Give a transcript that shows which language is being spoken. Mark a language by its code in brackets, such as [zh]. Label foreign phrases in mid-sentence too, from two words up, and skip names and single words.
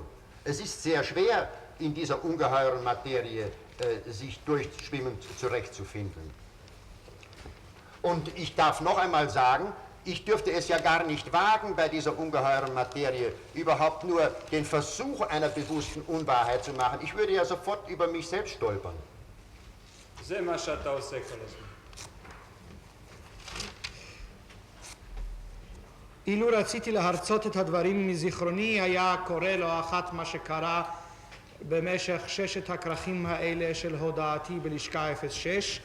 [de] Es ist sehr schwer, in dieser ungeheuren Materie sich durchschwimmend zurechtzufinden. Und ich darf noch einmal sagen, ich dürfte es ja gar nicht wagen, bei dieser ungeheuren Materie überhaupt nur den Versuch einer bewussten Unwahrheit zu machen. Ich würde ja sofort über mich selbst stolpern. [he] זה מה שאתה עושה כל הזמן. אילו רציתי להרצות את הדברים מזיכרוני, היה קורא לא אחת מה שקרה במשך 6 הכרכים האלה של הודעתי בלשכה 06.